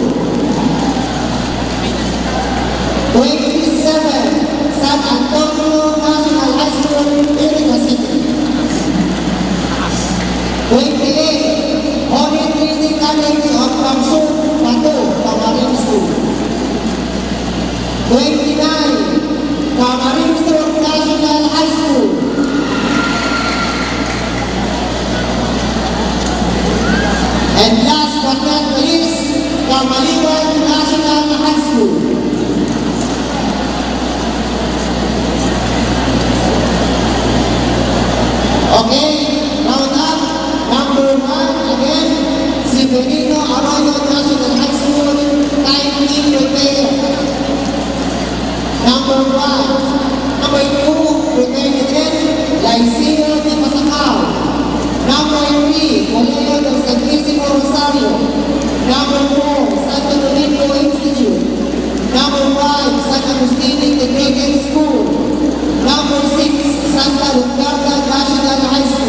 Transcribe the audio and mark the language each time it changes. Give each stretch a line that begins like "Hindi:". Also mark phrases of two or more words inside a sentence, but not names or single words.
English: 27, San Antonio National High School, Iriga City. 28, Holy Trinity College of Kamsur, Batu, Camarines Sur. 29, Camarines Sur National High School. And last but not least, Kamaliwan National High School. Okay, round up. Number 1 again, Severino Arroyo National High School, kindly prepare. Number 1. Number 2, prepare again, Lyceo de Pasacao. Number 3, Colegio del Santísimo Rosario. Number 4, Santo Domingo Institute. Number 5, San Agustin Integrated School. Number 6, Santa Lucarda National High School.